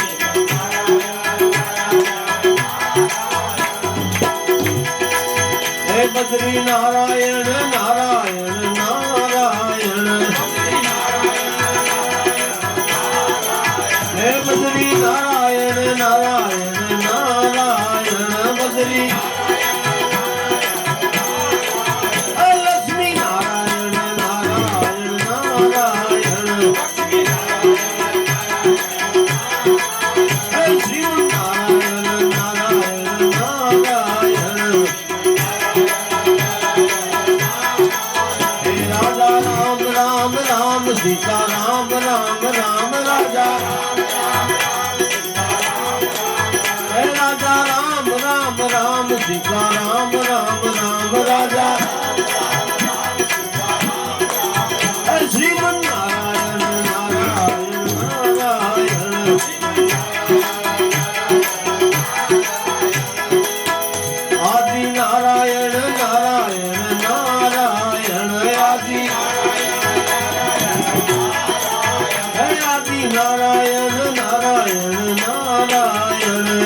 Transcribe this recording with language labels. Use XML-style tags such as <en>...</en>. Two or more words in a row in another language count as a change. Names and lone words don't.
<gu>હે બદ્રી નારાયણ નારાયણ નારાયણ હે બદ્રી નારાયણ નારાયણ નારાયણ બદ્રી હે લક્ષ્મી નારાયણ નારાયણ નારાયણ હે શિવ નારાયણ નારાયણ નારાયણ राजा राम राम राम सीता राम राम राम राजा</gu> <hi>हे राजा राम राम राम सीता राम राम राम राजा हे श्रीमन नारायण नारायण नारायण आदि नारायण नारायण नारायण आदि हे आदि नारायण नारायण नारायण</hi>